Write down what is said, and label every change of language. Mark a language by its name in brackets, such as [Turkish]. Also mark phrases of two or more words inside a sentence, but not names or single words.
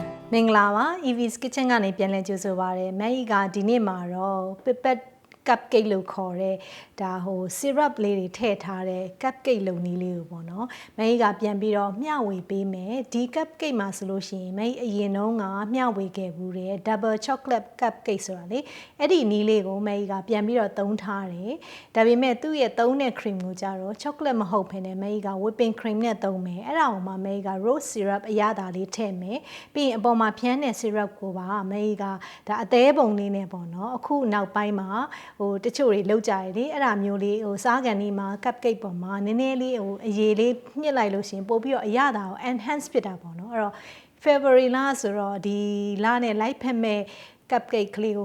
[Burmese] မင်္ဂလာပါ EV's Kitchen ကနေပြန်လည်ကြိုဆိုပါရစေ။ਮੈကဒီနေ့မှာတော့ Pipette Cupcake လို့ခေါ်တဲ့ဒါsyrup လေးတွေထည့်ထားတဲ့ cupcake လုပ်နည်းလေးကိုပေါ့နော်။ਮੈကပြန်ပြီးတော့မျှဝေပေးမယ်။ဒီ cupcake မှာဆိုလို့ရှိရင်မဲအရင်တုန်းကမျှဝေခဲ့ဘူးတဲ့ [English] double chocolate cupcake [Burmese] ဆိုတာလေ။အဲ့ဒီနည်းလေးကိုမဲကပြန်ပြီးတော့သုံးထားတယ်။ဒါပေမဲ့သူ့ရဲ့သုံးတဲ့ cream ကိုကြတော့ chocolate မဟုတ်ဘဲနဲ့မဲက [English] whipping cream [Burmese] နဲ့သုံးမယ်။အဲ့ဒါကိုမှမဲက [English] rose syrup [Burmese] အရသာလေးထည့်မယ်။ပြီးရင်အပေါ်မှာဖြန်းတဲ့ syrup ကိုပါမဲကဒါအသေးပုံလေးနဲ့ပေါ့နော်။အခုနောက်ပိုင်းမှာတချို့တွေလောက်ကြရလေအဲ့ဒါမျိုးလေးစားကန်လေးမှာ cupcake ပေါ်မှာနည်းနည်းလေးအရေးလေးညှစ်လိုက်လို့ရှင်ပို့ပြီးတော့အရသာကို enhance ဖြစ်တာပေါ့နော်အဲ့တော့ February လဆိုတော့ဒီလနဲ့ light ဖက်မဲ့ cupcake ကလေးကို